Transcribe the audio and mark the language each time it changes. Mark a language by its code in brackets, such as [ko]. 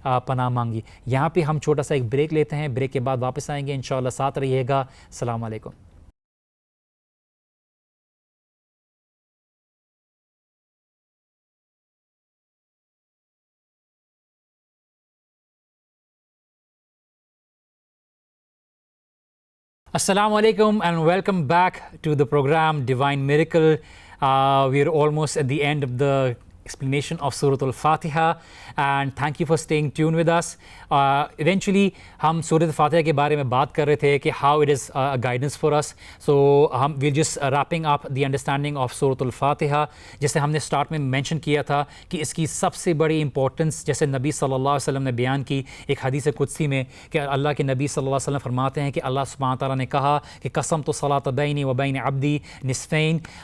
[ur] پناہ مانگی۔ یہاں پہ ہم چھوٹا سا ایک بریک لیتے ہیں، بریک کے بعد واپس آئیں گے انشاءاللہ، ساتھ رہیے گا۔ السلام علیکم۔ [en] Assalamu alaikum and welcome back to the program Divine Miracle. We are almost at the end of the explanation of Surah Al-Fatiha, and thank you for staying tuned with us. Eventually [ur] ہم سورۃ الفاتحہ کے بارے میں بات کر رہے تھے کہ [en] how it is a guidance for us. So we're just wrapping up the understanding of [ur] سورۃ الفاتحہ، جیسے ہم نے سٹارٹ میں مینشن کیا تھا کہ اس کی سب سے بڑی امپورٹنس جیسے نبی صلی اللہ علیہ وسلم نے بیان کی ایک حدیث قدسی میں، کہ اللہ کے نبی صلی اللہ علیہ وسلم فرماتے ہیں کہ اللہ سبحانہ تعالیٰ نے کہا کہ [ar] قسمت الصلاۃ بینی و بین عبدی نصفین